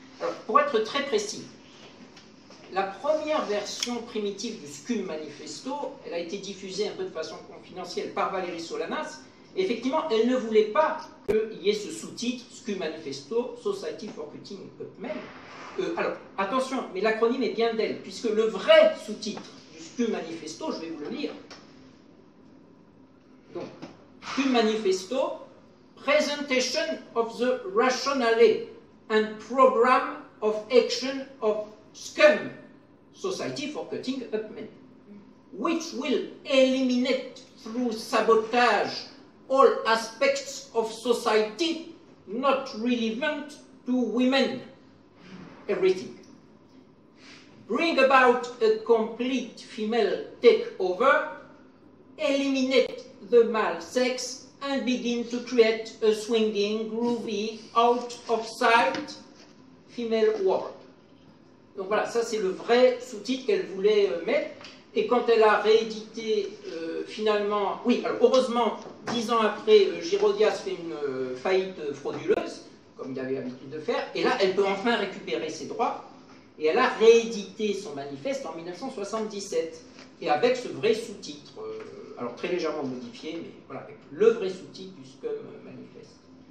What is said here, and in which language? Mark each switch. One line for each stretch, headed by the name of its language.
French: Alors, pour être très précis, la première version primitive du Scum Manifesto, elle a été diffusée un peu de façon confidentielle par Valérie Solanas. Effectivement, elle ne voulait pas qu'il y ait ce sous-titre Scum Manifesto, Society for Cutting Up Men. Alors, attention, mais l'acronyme est bien d'elle, puisque le vrai sous-titre du Scum Manifesto, je vais vous le lire. Donc,
English: cum manifesto, presentation of the rationale and program of action of SCUM, Society for Cutting Up Men, which will eliminate through sabotage all aspects of society not relevant to women, everything. Bring about a complete female takeover, eliminate the male sex, and begin to create a swinging, groovy, out of sight female world.
French: Donc voilà, ça c'est le vrai sous-titre qu'elle voulait mettre. Et quand elle a réédité finalement, oui, alors heureusement, 10 ans après, Girodias fait une faillite frauduleuse, comme il avait l'habitude de faire, et là, elle peut enfin récupérer ses droits, et elle a réédité son manifeste en 1977, et avec ce vrai sous-titre, alors très légèrement modifié, mais voilà, avec le vrai sous-titre du SCUM manifeste.